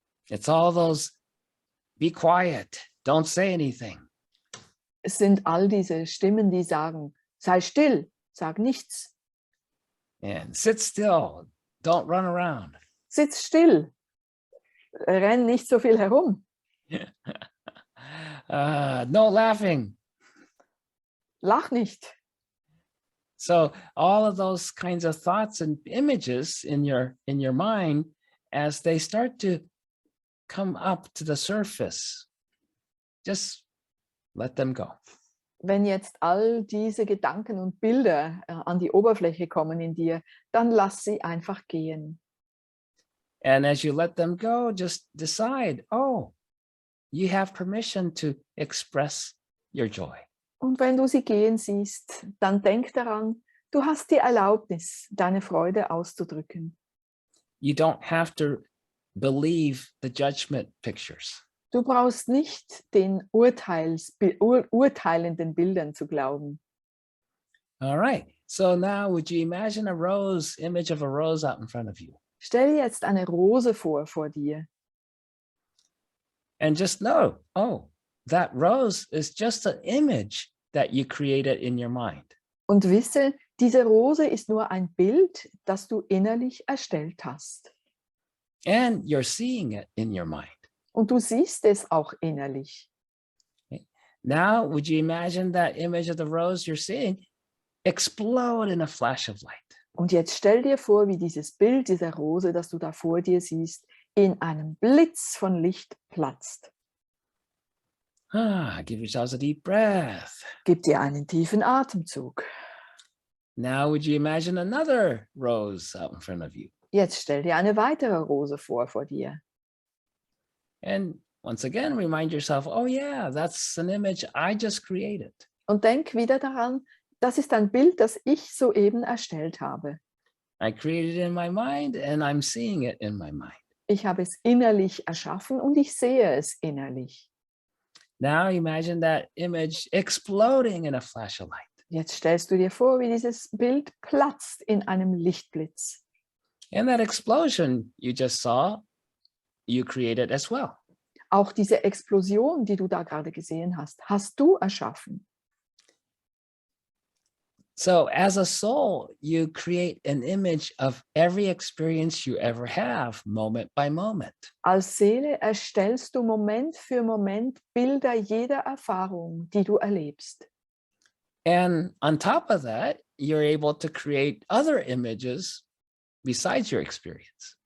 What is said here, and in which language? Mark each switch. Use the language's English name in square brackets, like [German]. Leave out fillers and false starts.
[English] It's all those, be quiet, don't say anything. [German] Es sind all diese Stimmen, die sagen, sei still, sag nichts. [English] And sit still, don't run around. [German] Sitz still, renn nicht so viel herum. [English] No laughing. [German] Lach nicht. [English] So all of those kinds of thoughts and images in your mind, as they start to come up to the surface, just let them go. [German] Wenn jetzt all diese Gedanken und Bilder an die Oberfläche kommen in dir, dann lass sie einfach gehen. [English] And as you let them go, just decide, oh, you have permission to express your joy. [German] Und wenn du sie gehen siehst, dann denk daran, du hast die Erlaubnis, deine Freude auszudrücken. [English] You don't have to believe the judgment pictures. [German] Du brauchst nicht den urteilenden Bildern zu glauben. [English] All right. So now would you imagine a rose, image of a rose out in front of you? [German] Stell dir jetzt eine Rose vor dir. [English] And just know, oh, that rose is just an image that you created in your mind. [German] Und wisse, Diese Rose ist nur ein Bild, das du innerlich erstellt hast. [English] And you're seeing it in your mind. [German] Und du siehst es auch innerlich. [English] Now, would you imagine that image of the rose you're seeing explode in a flash of light? [German] Und jetzt stell dir vor, wie dieses Bild dieser Rose, das du da vor dir siehst, in einem Blitz von Licht platzt. [English] Give yourselves a deep breath. [German] Gib dir einen tiefen Atemzug. [English] Now, would you imagine another rose out in front of you? [German] Jetzt stell dir eine weitere Rose vor dir. [English] And once again, remind yourself, oh yeah, that's an image I just created. [German] Und denk wieder daran, das ist ein Bild, das ich soeben erstellt habe. [English] I created it in my mind and I'm seeing it in my mind. [German] Ich habe es innerlich erschaffen und ich sehe es innerlich. [English] Now imagine that image exploding in a flash of light. [German] Jetzt stellst du dir vor, wie dieses Bild platzt in einem Lichtblitz. [English] And that explosion you just saw, you created as well. [German] Auch diese Explosion, die du da gerade gesehen hast, hast du erschaffen. [English] So as a soul, you create an image of every experience you ever have, moment by moment. [German] Als Seele erstellst du Moment für Moment Bilder jeder Erfahrung, die du erlebst. [English] And on top of that, you're able to create other images besides your experience.